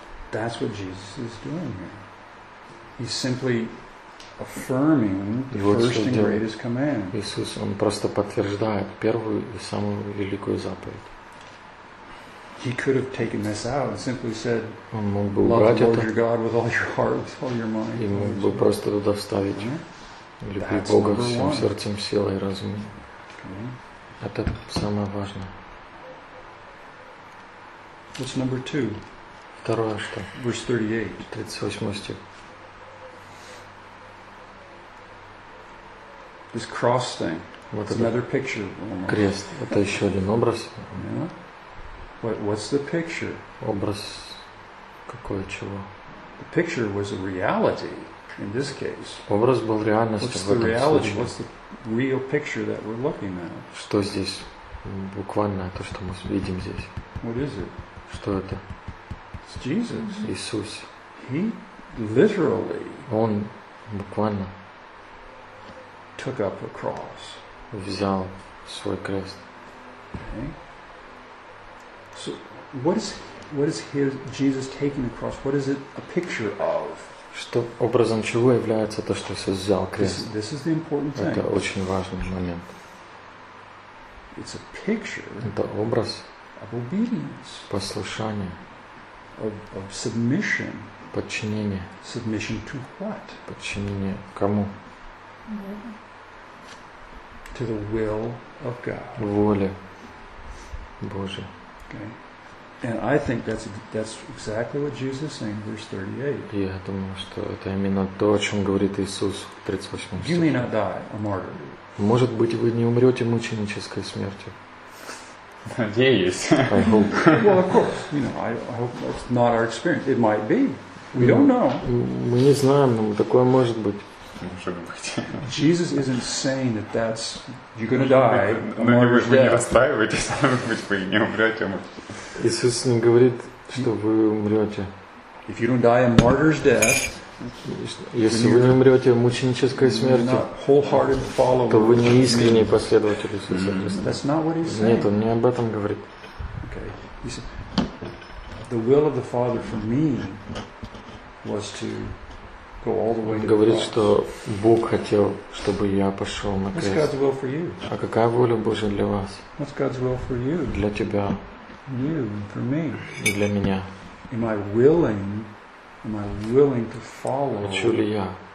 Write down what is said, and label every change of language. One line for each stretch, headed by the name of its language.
English: That's what Jesus is doing here. He's simply affirming the first and greatest command.
Russian: Иисус, он просто подтверждает первую и самую великую заповедь.
English: He could have taken this out and simply said,
Russian: он мог бы убрать это.
English: Love the Lord your God with all your heart, with all your mind.
Russian: И мог бы просто туда вставить.
English: Yeah?
Russian: Люби Бога всем сердцем, силой и разумом. Okay. Это самое важное.
English: What's number two?
Russian: Второе что?
English: Verse 38.
Russian: 38 стих.
English: This cross thing. What's another picture?
Russian: Крест. Это еще один образ.
English: Yeah. What's the picture?
Russian: Образ какой чего?
English: The picture was a reality in this case.
Russian: Образ был реальностью в этом случае.
English: What's the real picture that we're looking at?
Russian: Что здесь? Буквально то, что мы видим здесь.
English: What is it?
Russian: Что это?
English: It's Jesus.
Russian: Иисус.
English: He literally.
Russian: Он буквально.
English: Took up a cross.
Russian: Взял свой крест.
English: Okay. So, what is his Jesus taking the cross? What is it a picture of?
Russian: Что образом чего является то, что Иисус взял крест?
English: This is the important thing.
Russian: Это очень важный момент.
English: It's a picture.
Russian: Это образ.
English: Of obedience.
Russian: Послушания.
English: Of submission.
Russian: Подчинение.
English: Submission to what?
Russian: Подчинение кому?
English: To the will of God.
Russian: Воле Божия.
English: Okay. And I think that's exactly what Jesus is saying, verse 38.
Russian: Я думаю, что это именно то, о чем говорит Иисус в 38 стихе.
English: You may not die a martyr.
Russian: Может быть, вы не умрете мученической смертью. Надеюсь.
English: I hope. Well, of course. You know, I hope that's not our experience. It might be. We don't know.
Russian: Мы не знаем, но такое может быть.
English: Jesus isn't saying that that's you're going to die.
Russian: Но вы не расстраивайтесь, может быть, вы не умрете. Иисус не говорит, что вы умрете.
English: If you don't die a martyr's death,
Russian: если вы не умрете мученической смертью, то вы не искренний последователь Иисуса Христа.
English: That's not what he's saying.
Russian: Нет, он не об этом говорит.
English: Okay. He said, the will of the Father for me was to go all the way to the
Russian: Говорит, что Бог хотел, чтобы я пошел на крест.
English: What's God's will for you?
Russian: А какая воля Божия для вас?
English: What's God's will for you?
Russian: Для тебя.
English: You for me.
Russian: И для меня.
English: Am I willing to follow?
Russian: Хочу ли я?